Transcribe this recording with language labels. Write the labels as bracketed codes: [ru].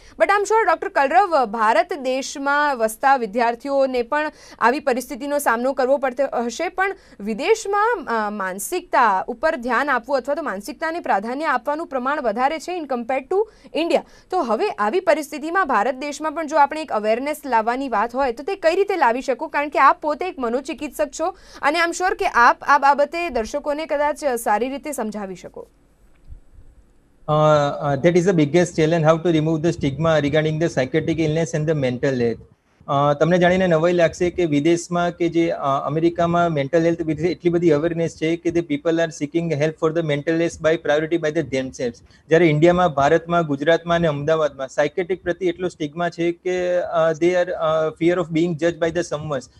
[en] but I am sure [gu] doctor કલરવ, ભારત દેશમાં વસતા વિદ્યાર્થીઓને પણ આવી પરિસ્થિતિનો સામનો કરવો પડતો હશે, પણ વિદેશમાં માનસિકતા ઉપર ધ્યાન આપવું અથવા તો માનસિકતાને પ્રાધાન્ય આપવાનું પ્રમાણ વધારે છે [en] In compare to India. [gu] તો હવે આવી પરિસ્થિતિમાં ભારત દેશમાં પણ જો આપણે એક અવેરનેસ લાવવાની વાત હોય તો તે કઈ રીતે લાવી શકો? કારણ કે આપ પોતે એક મનોચિકિત્સક છો અને આઈ એમ શ્યોર કે આપ આ બાબતે દર્શકોને કદાચ સારી રીતે સમજાવી શકો. [en] That is the biggest challenge, how to remove the stigma regarding the psychiatric illness and the mental health. [gu] તમને જાણીને નવાઈ લાગશે કે વિદેશમાં કે જે અમેરિકામાં મેન્ટલ હેલ્થ વિશે એટલી બધી અવેરનેસ છે કે [en] the people are seeking help for the mental health by priority by the themselves. [gu] જ્યારે ઇન્ડિયામાં, ભારતમાં, ગુજરાતમાં અને અમદાવાદમાં સાયકેટ્રિક પ્રતિ એટલો સ્ટિગ્મા છે કે [en] they are fear of being judged by the someone.